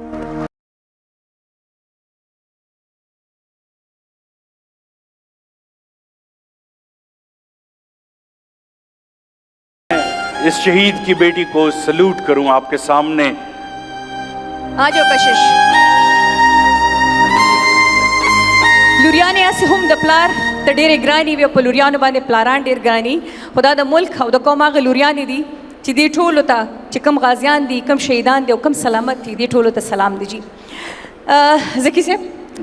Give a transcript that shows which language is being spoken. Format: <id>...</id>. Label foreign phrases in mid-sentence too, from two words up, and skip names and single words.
<ur>اس شہید کی بیٹی کو سلوٹ کروں آپ کے سامنے. آ جاؤ کشش.</ur> <ps>لوریانې هسې هم د پلار ته ډېرې ګرانې وي او په لوریانو باندې پلاران ډېر ګراني، خو دا د ملک او د قوم هغه لوریانې دي چې دې ټولو ته چې کوم غازیان دي، کوم شهیدان دي او کوم سلامت دي، دې ټولو ته سلام دی. جی ذکي صاحب،</ps>